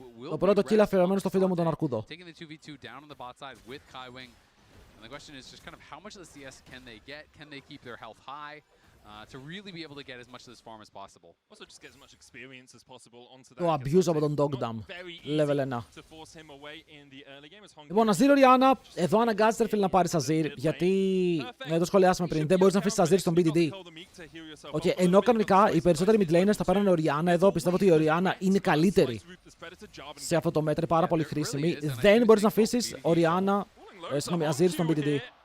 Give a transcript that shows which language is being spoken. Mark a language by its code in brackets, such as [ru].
[el] Το πρώτο kill αφιερωμένο στο φίλο μου τον Αρκούδο. [en] And the question is just kind of how much of the CS can they get? Can they keep their health high to really be able to get as much of this farm as possible? Also just get as much experience as possible onto that. [el] Το abuse από τον Dogdam. [en] Level 1. To force him away in the early game as Hong [el] Λοιπόν, Azir Orianna, εδώ αναγκάζεται φίλε να πάρεις Azir, γιατί το σχολιάσαμε πριν, δεν μπορείς να αφήσεις Azir στον BDD. Okay, ενώ κανονικά οι περισσότεροι mid laners θα παίρνουν Orianna, εδώ πιστεύω ότι η Orianna είναι καλύτερη σε αυτό το μέτρο, πάρα πολύ χρήσιμη. Δεν μπορείς να αφήσεις Orianna, συγγνώμη, Azir στον BDD.